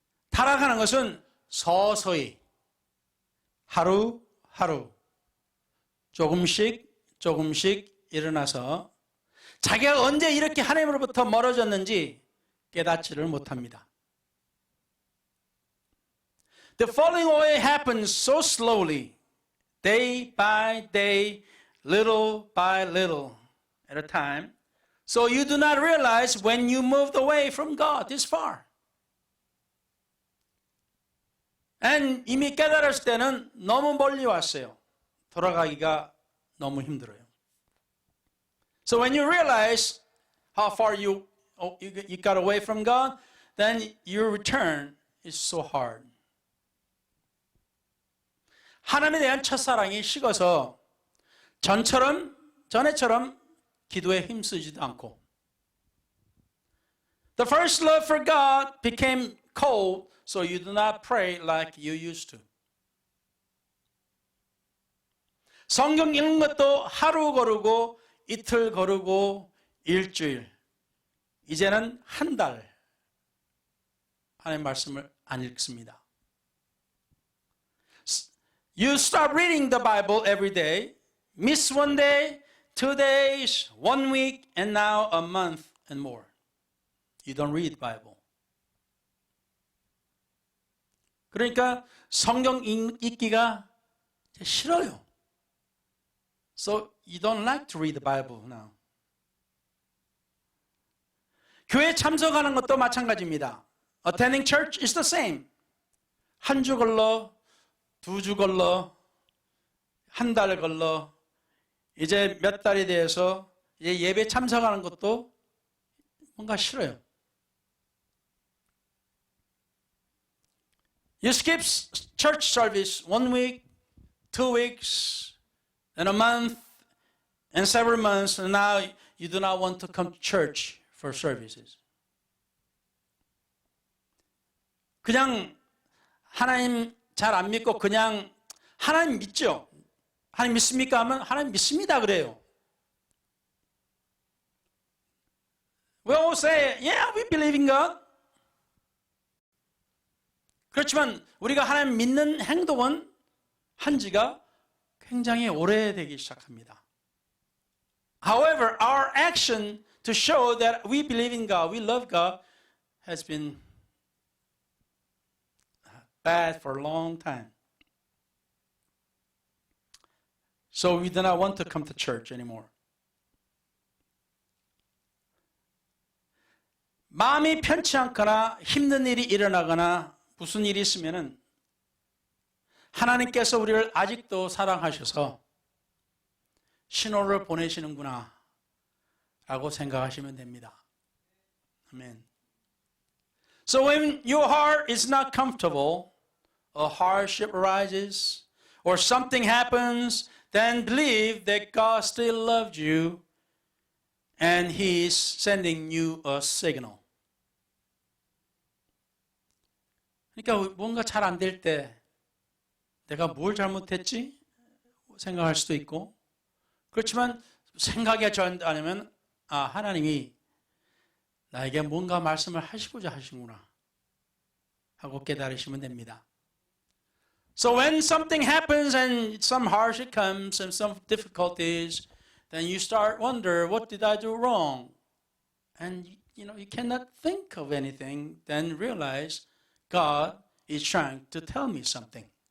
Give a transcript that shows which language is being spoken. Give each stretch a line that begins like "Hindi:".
Korean: 타락하는 것은 서서히 하루하루 조금씩 일어나서 자기가 언제 이렇게 하나님으로부터 멀어졌는지 깨닫지를 못합니다.
English: The falling away happens so slowly, day by day, little by little at a time, so you do not realize when you moved away from God this far.
Korean: And 이미 깨달았을 때는 너무 멀리 왔어요. 돌아가기가 너무 힘들어요.
English: So when you realize how far you got away from God, then your return is so hard.
Korean: 하나님에 대한 첫사랑이 식어서 전에처럼 기도에 힘쓰지도 않고,
English: The first love for God became cold, so you do not pray like you used to.
Korean: 성경 읽는 것도 하루 거르고 이틀 거르고 일주일, 이제는 한 달 하나님의 말씀을 안 읽습니다.
English: You stop reading the Bible every day, miss one day, 2 days, 1 week, and now a month and more. You don't read the Bible.
Korean: 그러니까 성경 읽기가 싫어요.
English: So you don't like to read the Bible now.
Korean: 교회 참석하는 것도 마찬가지입니다.
English: Attending church is the same.
Korean: 한 주 걸러, 2주 걸러, 한 달 걸러, 이제 몇 달이 돼서 이제 예배 참석하는 것도 뭔가 싫어요.
English: You skip church service 1 week, 2 weeks, and a month, and several months, and now you do not want to come to church for services.
Korean: 그냥 하나님 잘 안 믿고 그냥 하나님 믿죠? 하나님 믿습니까? 하면 하나님 믿습니다 그래요.
English: We all say, yeah, we believe in God.
Korean: 그렇지만 우리가 하나님 믿는 행동은 한 지가 굉장히 오래되기 시작합니다.
English: However, our action to show that we believe in God, we love God, has been bad for a long time. So we do not want to come to church anymore.
Korean: 마음이 편치 않거나 힘든 일이 일어나거나 무슨 일이 있으면은 하나님께서 우리를 아직도 사랑하셔서 신호를 보내시는구나 라고 생각하시면 됩니다. 아멘.
English: So when your heart is not comfortable, a hardship arises, or something happens, then believe that God still loves you and He is sending you a signal.
Korean: 그러니까 뭔가 잘 안 될 때 내가 뭘 잘못했지? 생각할 수도 있고, 그렇지만 생각이 잘 안 되면 하나님이 나에게 뭔가 말씀을 하시고자 하시구나 하고 깨달으시면 됩니다.
English: So when something happens and some hardship comes and some difficulties, then you start wonder, what did I do wrong? And you cannot think of anything, then realize God is trying to tell me something.